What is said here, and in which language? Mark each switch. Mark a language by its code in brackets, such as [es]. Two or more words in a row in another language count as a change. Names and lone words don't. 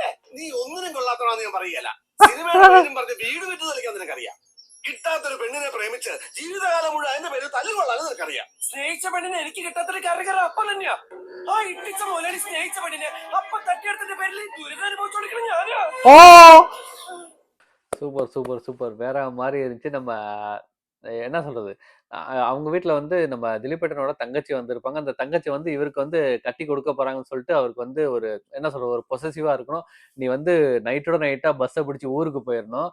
[ml] നീ ഒന്നിനും കൊള്ളാത്തവനാന്ന് ഞാൻ പറയല. സിനിമയുടെ പേരും പറഞ്ഞ് വീട് വിറ്റ് തെളിക്കാൻ നിനക്കറിയാം. കിട്ടാത്തൊരു പെണ്ണിനെ പ്രേമിച്ച് ജീവിതകാലം മുഴുവൻ അതിന്റെ പേര് തല്ലുകൊള്ളാന്ന് നിനക്കറിയാം. സ്നേഹിച്ച പെണ്ണിനെ എനിക്ക് കിട്ടാത്തൊരു കറികറ അപ്പം തന്നെയാ. ആ ഇട്ടിച്ച മുതലാളി സ്നേഹിച്ച പെണ്ണിനെ അപ്പം തട്ടിയെടുത്തിന്റെ പേരിൽ ദുരിതം അനുഭവിച്ചോണ്ടിരിക്കണം ഞാനാ. [ta] சூப்பர் சூப்பர் சூப்பர் வேற மாதிரி இருந்துச்சு. நம்ம என்ன சொல்றது, அவங்க வீட்டில் வந்து நம்ம திலீபேட்டனோட தங்கச்சி வந்திருப்பாங்க. அந்த தங்கச்சி வந்து இவருக்கு வந்து கட்டி கொடுக்க போறாங்கன்னு சொல்லிட்டு அவருக்கு வந்து ஒரு என்ன சொல்றது, ஒரு பொசசிவா இருக்கணும். நீ வந்து நைட்டோட நைட்டா பஸ்ஸை பிடிச்சி ஊருக்கு போயிடணும்.